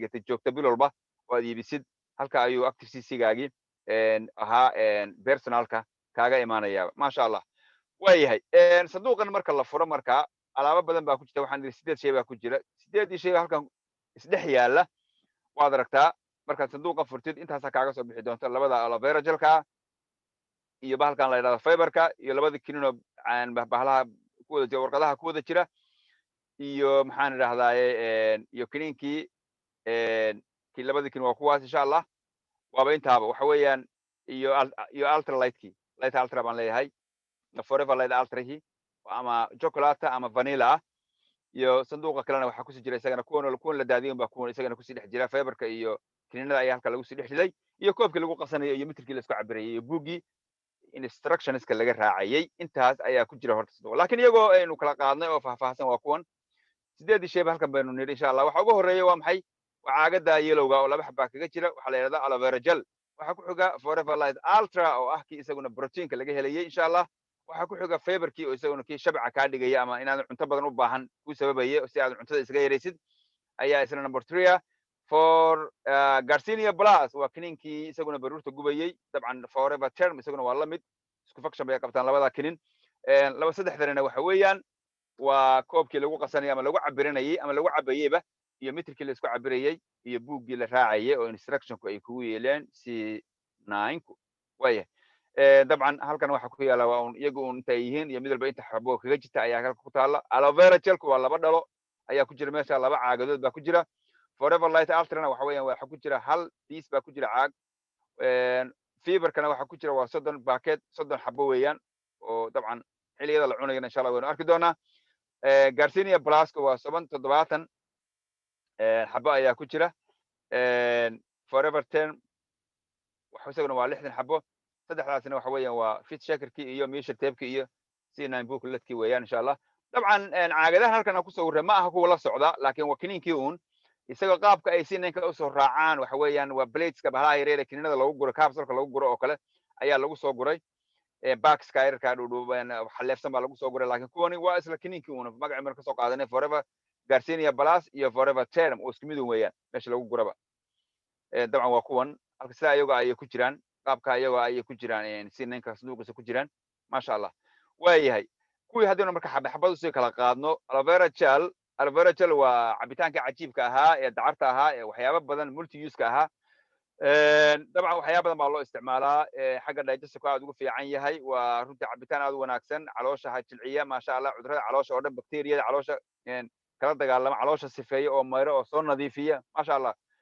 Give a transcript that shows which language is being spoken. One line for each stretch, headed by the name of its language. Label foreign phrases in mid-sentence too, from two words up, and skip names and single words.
Somali: dhigatay joogta bil walba oo aad iibisid halka ayuu active CC-gaagii ahaa personalka kaaga imaanayaaba
Arabic: maasha allah
Somali: waayahay sanduuqan marka la furo marka alaabo badan baa ku jirta waxaan idhi 8 shay baa ku jira 8 shay halkan isdhex yaala waad aragtaa markaad sanduuqa furtid intaasaa kaaga soo bixi doonta labada aloe vera gelka iyo bahalkan la yidhahdo fiberka iyo labada kinino bahalaha kuwada jira warqadaha ku wada jira iyo maxaan idhahdaaye iyo kiniinkii kii labadii kin waa kuwaas
Arabic: insha allah
Somali: waaba intaaba waxa weeyaan iyo ultralightkii light ultra baan leeyahay forever light ultrahi ama chocolate ama vanilla iyo sanduuqa kalena waxaa kusii jira isagana kuwan la daadiyan baa kuwan isagana kusii dhex jira fiberka iyo kininada ayaa halka lagu sii dhex riday iyo koobkii lagu qasanayo iyo mitirkii la isku cabirayay iyo buuggii instructionska laga raacayay intaas ayaa ku jira horta sanduuqa laakiin iyagoo aynu kala qaadnay oo faahfaahsan waa kuwan 8 shay halkan baynu nidhi
Arabic: insha allah
Somali: waxa ugu horeeya waa maxay waa caagada yelowga oo laba xabaa kaga jira waxaa la yidhahdaa aloe vera gel waxaa ku xiga forever light ultra oo ah kii isaguna proteinka laga helayay
Arabic: insha allah
Somali: waxaa ku xiga fiberkii oo isaguna kii shabca kaa dhigaya ama inaadan cunto badan u baahan ku sababaya si aad cuntada isaga yaraysid ayaa isna number 3 for Garcinia Plus waa kiniinkii isaguna baruurta gubayay dabcan forever term isaguna waa la mid isku function bay qabtaan labada kinin laba saddexdana waxa weeyaan waa koobkii lagu qasanayay ama lagu cabiranayay ama lagu cabayayba iyo mitirkii la isku cabirayay iyo buuggii la raacayay oo instructionku ay kugu yeeleen C9ku waaya dabcan halkan waxa ku yaala waa iyagu intay yihiin iyo mid walba inta xabo kaga jirta ayaa halka ku taala aloe vera gelku waa laba dhalo ayaa ku jira meesha laba caagadood baa ku jira forever light ultrana waxa weeyaan waxa ku jira hal piece baa ku jira caag fiberkana waxa ku jira waa 30 packet 30 xabo weeyaan oo dabcan xiliyada la cunayna
Arabic: insha Allah
Somali: waynu arki doonaa Garcinia Plus waa 70 xabo ayaa ku jira forever term waxa isaguna waa 60 xabo saddexdaasina waxa weeyaan waa
English: fit shakerkii
Somali: iyo
English: measure tape-kii
Somali: iyo C9 booklet-kii weeyaan
Arabic: insha Allah
Somali: dabcan caagadahan halkan ku soo warray ma aha kuwa la socda laakiin waa kiniinkii uun isaga qaabka ay C9 u soo raacaan waxa weeyaan waa bladeska bahalaha yaryar ee kiniinada lagu guro capsule-ka lagu guro oo kale ayaa lagu soo guray box-ka yarka dhudhuuban xaleefsan baa lagu soo guray laakiin kuwani waa isla kiniinkii uun magaca mar ka soo qaadanay forever Garcinia Plus iyo forever term oo isku mid weeyaan meesha lagu guraba dabcan waa kuwan halka sida ayaga ay ku jiraan qaabka ayaga ay ku jiraan C9 sanduuqiisa ku jiraan
Arabic: maasha Allah
Somali: waayahay kuwii hadana marka xabad soo kala qaadno aloe vera gel waa cabitaanka cajiibka ahaa ee dacarta ahaa ee waxyaabo badan
English: multi use
Somali: ka ahaa dabcan waxyaabo badan baa loo isticmaalaa xagga digestion-ka aad ugu fiican yahay waa runtii cabitaan aad u wanaagsan caloosha jilciya
Arabic: maasha Allah
Somali: cudurrada caloosha oo dhan bakteeriyada caloosha kala dagaalama caloosha sifeeya oo mayro oo soo nadiifiya
Arabic: maasha Allah